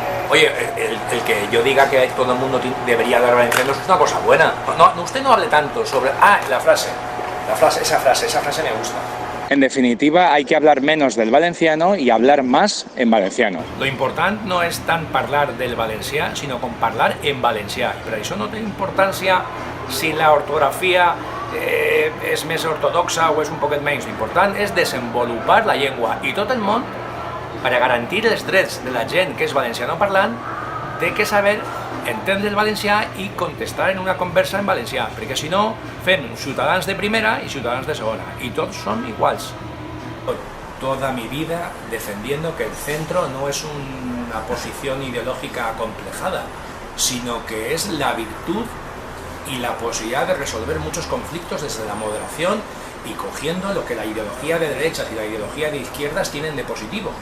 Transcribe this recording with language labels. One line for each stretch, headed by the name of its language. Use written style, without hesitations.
Spanish: Oye, el que yo diga que todo el mundo debería hablar valenciano es una cosa buena. No, usted no hable tanto sobre... esa frase me gusta. En definitiva, hay que hablar menos del valenciano y hablar más en valenciano.
Catalan: Lo important no és tant parlar del valencià, sinó com parlar en valencià. Per això no té importància si la ortografia és més ortodoxa o és un poquet menys. L'important és desenvolupar la llengua. I tot el món, per a garantir els drets de la gent que és valenciano parlant, té que saber entendre el valencià i contestar en una conversa en valencià, perquè si no fem ciutadans de primera i ciutadans de segona, i tots són iguals.
Spanish: Toda mi vida defendiendo que el centro no es una posición ideológica acomplejada, sino que es la virtud y la posibilidad de resolver muchos conflictos desde la moderación y cogiendo lo que la ideología de derechas y la ideología de izquierdas tienen de positivo.